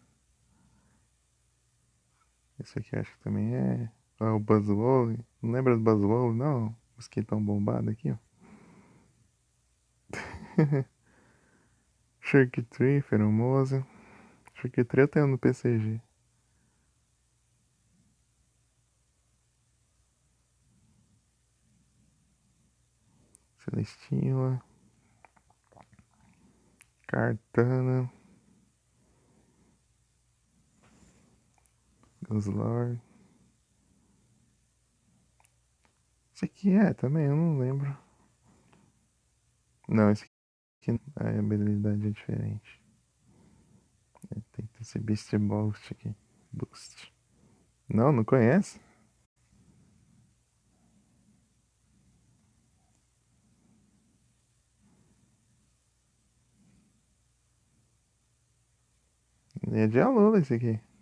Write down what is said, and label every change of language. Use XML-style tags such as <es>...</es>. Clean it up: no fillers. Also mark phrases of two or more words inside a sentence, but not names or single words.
<pt>Esse aqui eu acho que também é. Ó, o Buzzwole. Não lembra do Buzzwole, não? Mosquitão bombado aqui, ó. Sharktree, Feromosa. Sharktree eu tenho no PCG. Celestina. Kartana. Guzzlord. Esse aqui é também, eu não lembro. Não, esse aqui a habilidade é diferente. Tem que ter esse Beast Boost aqui. Boost. Não, não conhece? É de Alola esse aqui.</pt>